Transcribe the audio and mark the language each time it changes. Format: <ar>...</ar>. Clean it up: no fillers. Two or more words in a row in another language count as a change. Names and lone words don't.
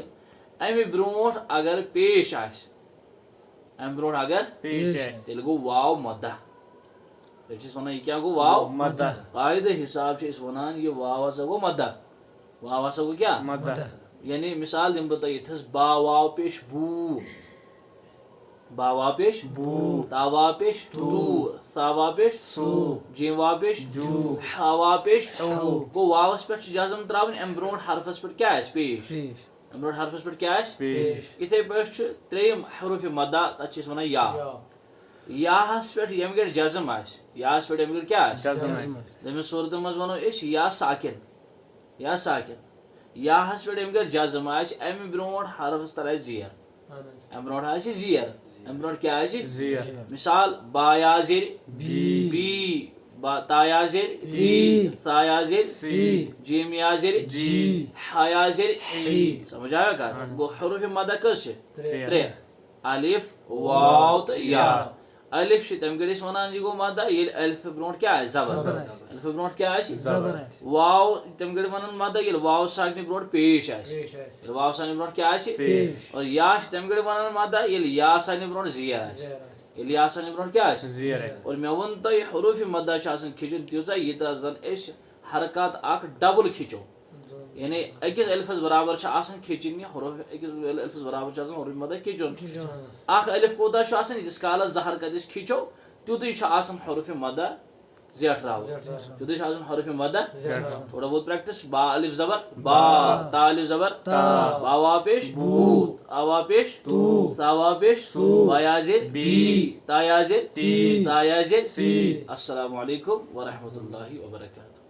<ks>امہِ برونٛٹھ اگر پیش آسہِ، تیٚلہِ گوٚو واو مدہ. تیٚلہِ چھِ أسۍ ونان یہِ کیٛاہ گوٚو؟ واو مدہ. قاعدٕ حساب چھِ أسۍ ونان یہِ واو ہسا گوٚو مدہ. واو ہسا گوٚو کیٛاہ؟ مدہ. یعنی مثال دِمہٕ بہٕ تۄہہِ یِتھس: با واو پیش بوٗ، با واو پیش بوٗ، تا واو پیش توٗ، ثا واو پیش ثوٗ، جیم واو پیش جوٗ، ہا واو پیش ہو. گوٚو واوس پٮ۪ٹھ چھِ جزم تراوٕنۍ، امہِ برونٛٹھ حرفس پٮ۪ٹھ کیٛاہ آسہِ؟ پیش. امہِ برونٛٹھ حرفس پٮ۪ٹھ کیٛاہ آسہِ؟ یِتھے پٲٹھۍ چھُ 3یم حروفِ مدہ، تتھ چھِ أسۍ ونان یا. یاہس پٮ۪ٹھ ییٚمہِ گرِ جزم آسہِ، یاہس پٮ۪ٹھ ییٚمہِ گرِ کیٛاہ آسہِ؟ دوٚیمہِ صوٗرتہِ منٛز ونو أسۍ یا ساکِن. یاہس پٮ۪ٹھ ییٚمہِ گرِ جزم آسہِ، امہِ برونٛٹھ حرفس تر آسہِ زیر. امہِ برونٛٹھ آسہِ زیر. امہِ برونٛٹھ کیٛاہ آسہِ؟ زیر. مثال: با یا زیر بی، تا یا زیر تی، ثا یا زیر ثی، جیم یا زیر جی، ہا یا زیر ہی.</ks> <ur>سمجھ آیا</ur> <ks>کتھ؟ گوٚو حروفِ مدہ کٔژ چھِ؟ 3: الف، واو تہٕ یا. الف چھِ تمہِ گرِ أسۍ ونان یہِ گوٚو مدہ ییٚلہِ الفہٕ برونٛٹھ کیٛاہ آسہِ؟ زبر. الفہٕ برونٛٹھ کیٛاہ آسہِ؟ واو تمہِ گرِ ونان مدہ ییٚلہِ واو ساکنہِ برونٛٹھ پیش آسہِ. ییٚلہِ واو ساکنہِ برونٛٹھ کیٛاہ آسہِ؟ اور یا چھِ تمہِ گرِ ونان مدہ ییٚلہِ یا ساکنہِ برونٛٹھ زیر آسہِ. ییٚلہِ یا ساکنہِ برونٛٹھ کیٛاہ آسہِ؟ اور مےٚ ووٚن تۄہہِ حروفِ مدہ چھِ آسان کھِچُن تیٖژاہ ییٖژاہ زن أسۍ حرکات اکھ ڈبل کھِچو. یعنی أکِس الفس برابر چھِ آسان کھِچِنۍ یہِ حروف، أکِس الفس برابر چھُ آسان حروفِ مدہ کھِچُن. اکھ الف کوٗتاہ چھُ آسان؟ ییٖتِس کالس 2 حرکت أسۍ کھِچو تیُتُے چھُ آسان حروفِ مدہ زیٹھراوُن. تیُتُے چھُ آسان حروفِ مدہ</ks> <ur>تھوڑا بہت</ur> <ks>پریکٹس. با الف زبر با، تا الف زبر تا، با واو پیش بوٗ، تا واو پیش توٗ، ثا واو پیش ثوٗ، با یا زیر بی، تا یا زیر تی، ثا یا زیر ثی.</ks> <ar>السلام علیکم ورحمۃ اللہ وبرکاتہ.</ar>